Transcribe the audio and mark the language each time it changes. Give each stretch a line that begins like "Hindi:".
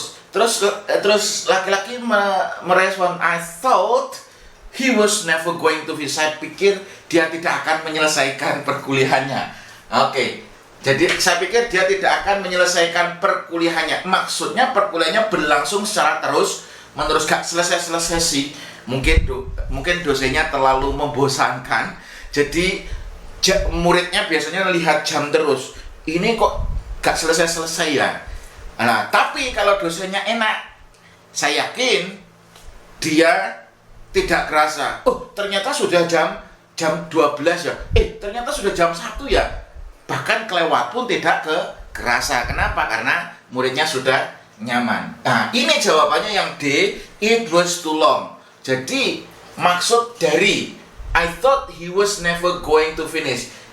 Indonesian: Terus laki-laki merespon,
English: I thought he was never going to finish.
Indonesian: Saya pikir dia tidak akan menyelesaikan perkuliahannya. Oke. Jadi saya pikir dia tidak akan menyelesaikan perkuliahannya. Maksudnya perkuliahannya berlangsung secara terus-menerus, gak selesai sih. Mungkin dosennya terlalu membosankan. Jadi muridnya biasanya lihat jam terus. Ini kok gak selesai ya. Nah, tapi kalau dosennya enak, saya yakin dia tidak kerasa. Oh, ternyata sudah jam jam 12 ya. Ternyata sudah jam 1 ya. Bahkan kelewat pun tidak kerasa. Kenapa? Karena muridnya sudah nyaman. Nah, ini jawabannya yang D,
English: it was too long.
Indonesian: Jadi, maksud dari
English: I thought he was never going to finish.